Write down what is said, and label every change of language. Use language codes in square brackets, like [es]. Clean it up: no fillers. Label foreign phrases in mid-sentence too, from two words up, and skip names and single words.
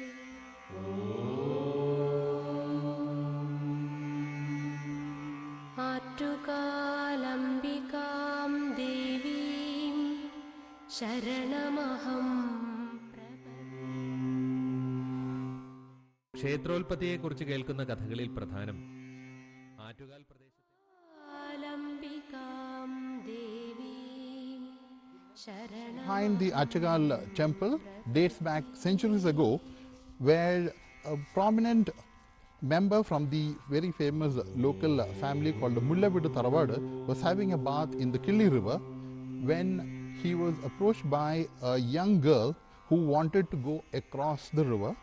[sa] आट्टुकालम्बिकां देवीं शरणमहं [ml] ക്ഷേത്രോൽപത്തിയെക്കുറിച്ച് കേൾക്കുന്ന കഥകളിൽ പ്രധാനം ആറ്റുകാൽ പ്രദേശത്തെ [en] behind the Attukal temple dates back centuries ago, where a prominent member from the very famous local family called the Mullavidu Taravadu was having a bath in the Killi river when he was approached by a young girl who wanted to go across the river.